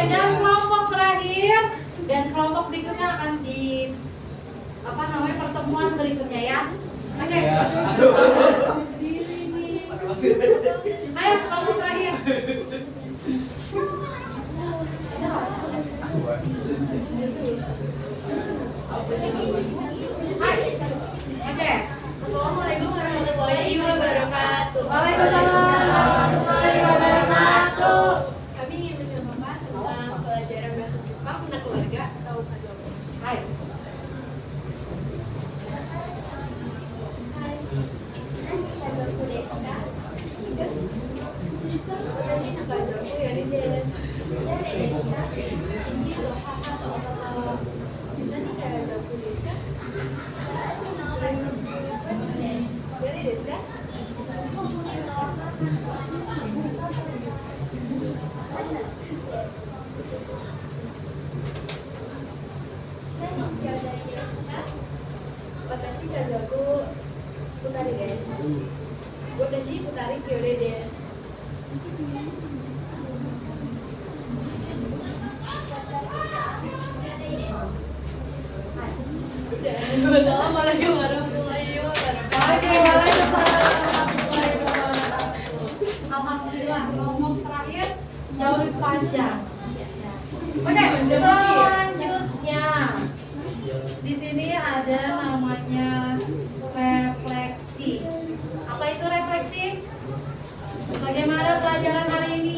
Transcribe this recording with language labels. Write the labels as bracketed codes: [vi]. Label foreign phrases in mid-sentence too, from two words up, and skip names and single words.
[id] Dan kelompok terakhir dan kelompok berikutnya akan di pertemuan berikutnya ya. Oke. Diri nih. Ayo, kamu terakhir. Oke. [ar] السلام عليكم ورحمة الله وبركاته. وعليكم السلام ورحمة الله وبركاته. [id] Kami ingin mencoba tentang pelajaran bahasa Jepang tentang keluarga atau keluarga. Hai. [ja] かざく です か? わたし の かざく より です. だれ です か? Shinji と はは と おぱぱ は なに かざく です か? より です か? Shinji と はは なに きょうだい です か? わたし かざく ふたり です. わたし ふたり きょうだい です. [ar] السلام عليكم ورحمة الله وبركاته. وعليكم السلام ورحمة الله وبركاته. [id] Alhamdulillah, ngomong terakhir jauh lebih panjang. Oke, selanjutnya di sini ada namanya refleksi. Apa itu refleksi? Bagaimana pelajaran hari ini?